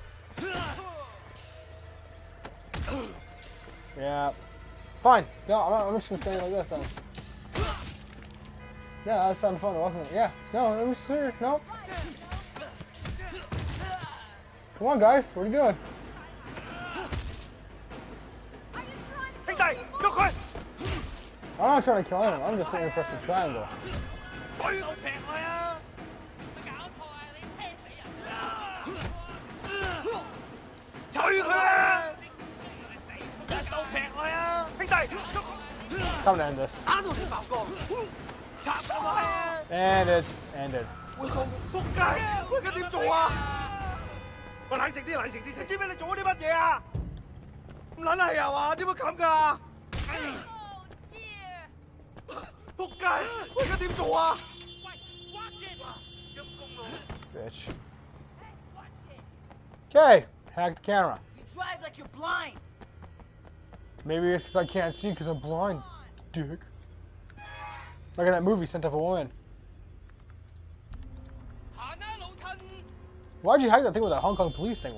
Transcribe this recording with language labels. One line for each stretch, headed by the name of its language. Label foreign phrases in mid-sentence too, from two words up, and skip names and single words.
English: Yeah. Fine. No, I'm just gonna say it like this then. Yeah, that sounded fun, wasn't it? Yeah. No, it was serious. No. Come on, guys. What are you doing?
Cantonese: 兄弟，喐佢！
English: I'm not trying to kill him. I'm just sitting here pressing triangle.
Cantonese: 對我劈佢啊！取佢啊！一刀劈佢啊！兄弟，
English: Time to end this.
Cantonese: 打到你爆光，插咗佢啊！
English: And it's ended.
Cantonese: 會放仆街，我而家點做啊？喂，冷靜啲，冷靜啲，你知唔知你做咗啲乜嘢啊？唔撚係啊嘛？點會咁㗎？仆街，我而家點做啊？
English: Bitch. Okay, hack the camera. You drive like you're blind. Maybe it's because I can't see because I'm blind, dick. Like in that movie, Scent of a Woman. Why'd you hack that thing with that Hong Kong police thing?